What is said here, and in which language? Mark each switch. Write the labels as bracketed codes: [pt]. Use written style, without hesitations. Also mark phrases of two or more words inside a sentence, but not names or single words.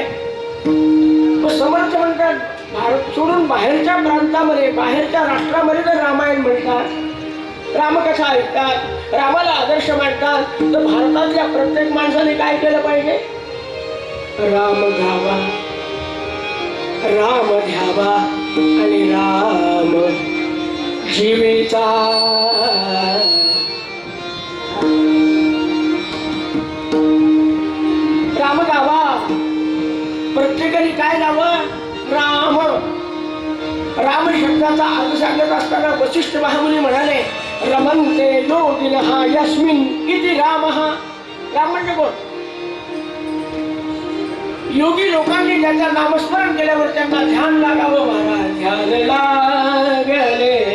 [mr] समर्थ म्हणतात भारत सोडून बाहेरच्या प्रांतामध्ये बाहेरच्या राष्ट्रामध्ये तर रामायण म्हणतात. रामकथा ऐकतात. रामाला आदर्श मानतात. तर भारतातल्या प्रत्येक माणसाने काय केलं पाहिजे राम घ्यावा राम घ्यावा आणि राम जीविता. राम गावा. प्रत्येकाने काय गावं राम. राम शब्दाचा अर्थ सांगत असताना वसिष्ठ महामुनी म्हणाले [sa] रमन्ते योगिनः यस्मिन् इति रामः. [mr] राम म्हणजे कोण योगी लोकांनी ज्याचं नामस्मरण केल्यावर त्यांना ध्यान लागावं. महाराज ध्यान लागले